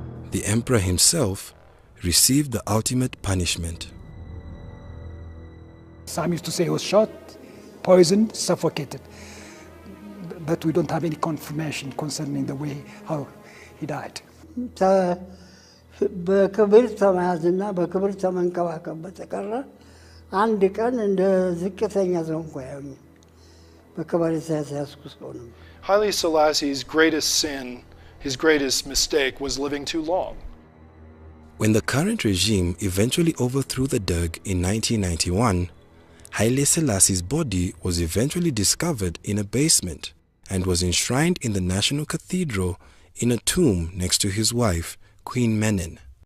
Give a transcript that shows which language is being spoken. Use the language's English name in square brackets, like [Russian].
[English] The emperor himself received the ultimate punishment. Some used to say he was shot, poisoned, suffocated. But we don't have any confirmation concerning the way how he died. [Amharic] በክብር ተመያዝና በክብር ተመንከባከብ በተቀረ አንድ ቀን እንደ ዝቅተኛ ሰው እንኳ ያዩኝ በክብር የተያዝኩ ሰው ነው። [English] Haile Selassie's greatest sin, his greatest mistake, was living too long. When the current regime eventually overthrew the Derg in 1991, Haile Selassie's body was eventually discovered in a basement and was enshrined in the National Cathedral in a tomb next to his wife, Queen Menen.